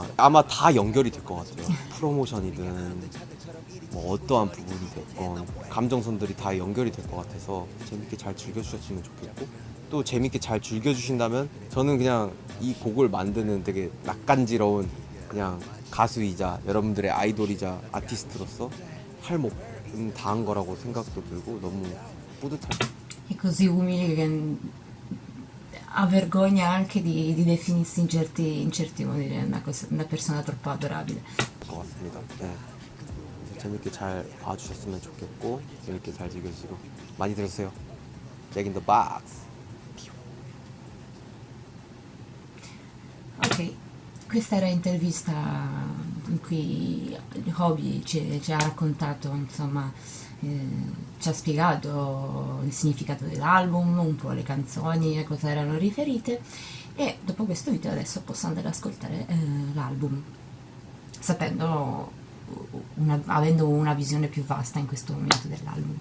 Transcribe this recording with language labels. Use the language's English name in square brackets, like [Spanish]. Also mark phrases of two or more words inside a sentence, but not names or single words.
[Korean] 아마 다 연결이 될 것 같아요. 프로모션이든 뭐 어떠한 부분이 됐건 감정선들이 다 연결이 될 것 같아서 재밌게 잘 즐겨주셨으면 좋겠고 또 재밌게 잘 즐겨주신다면 저는 그냥 이 곡을 만드는 되게 낯간지러운 그냥 가수이자 여러분들의 아이돌이자 아티스트로서 할 목은 다 한 거라고 생각도 들고 너무 뿌듯하고 [Italian] È così umile che ha vergogna anche di definirsi in certi modi, è una persona troppo adorabile. [Korean] 것 같습니다. 네. 재밌게 잘 봐주셨으면 좋겠고 재밌게 잘 즐겨주시고 많이 들어주세요. Jack in the Box. [Italian] Ok, questa era l'intervista in cui Hobby ci ha raccontato, insomma, ci ha spiegato il significato dell'album, un po' le canzoni, a cosa erano riferite e dopo questo video adesso posso andare ad ascoltare l'album, sapendo avendo una visione più vasta in questo momento dell'album.